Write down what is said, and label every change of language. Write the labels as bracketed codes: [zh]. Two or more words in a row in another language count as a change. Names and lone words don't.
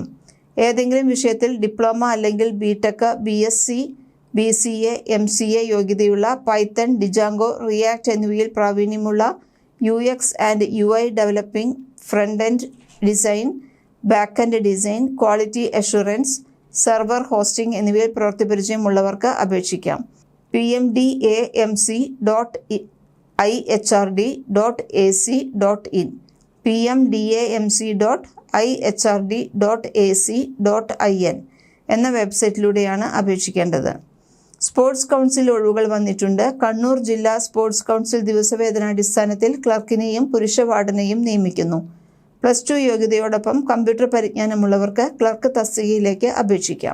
[ml] ഏതെങ്കിലും വിഷയത്തിൽ ഡിപ്ലോമ അല്ലെങ്കിൽ BTech, BSc, BCA, MCA യോഗ്യതയുള്ള പൈത്തൺ, ഡിജാങ്കോ, റിയാക്ട് എന്നിവയിൽ പ്രാവീണ്യമുള്ള [en] UX and UI developing, front end design, back end design, quality assurance, server hosting [ml] എന്നിവയിൽ പ്രവൃത്തി പരിചയമുള്ളവർക്ക് അപേക്ഷിക്കാം. pmdamc.ihrd.ac.in pmdamc.ihrd.ac.in എന്ന വെബ്സൈറ്റിലൂടെയാണ് അപേക്ഷിക്കേണ്ടത്. [en] sports council [ml] ഒഴിവുകൾ വന്നിട്ടുണ്ട്. കണ്ണൂർ ജില്ലാ [en] sports council [ml] ദിവസവേതനാടിസ്ഥാനത്തിൽ ക്ലർക്കിനെയും പുരുഷ വാർഡനെയും നിയമിക്കുന്നു. +2 യോഗ്യതയോടൊപ്പം കമ്പ്യൂട്ടർ പരിജ്ഞാനമുള്ളവർക്ക് ക്ലർക്ക് തസ്തികയിലേക്ക് അപേക്ഷിക്കാം.